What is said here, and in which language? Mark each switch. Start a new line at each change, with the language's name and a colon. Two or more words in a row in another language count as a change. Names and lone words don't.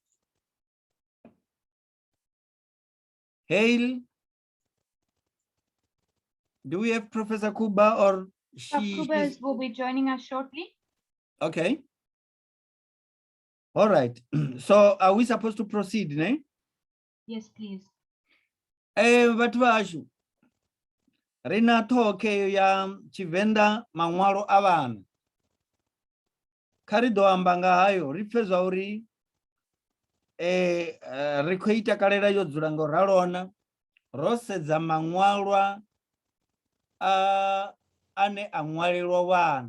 English: Hail. Do we have Professor Khuba or she? Khuba will be joining us shortly. Okay. All right. So are we supposed to proceed, ne? Yes, please.
Venda: Vhathu vashu. Rina thoke ya Tshivenda manwalo a vhana. Kha ri ḓo amba nga hayo ri pfe zwa uri ri khou ita kalela yo dzula ngo ralona ro sedza manwalwa ane a ṅwalelwa vhana.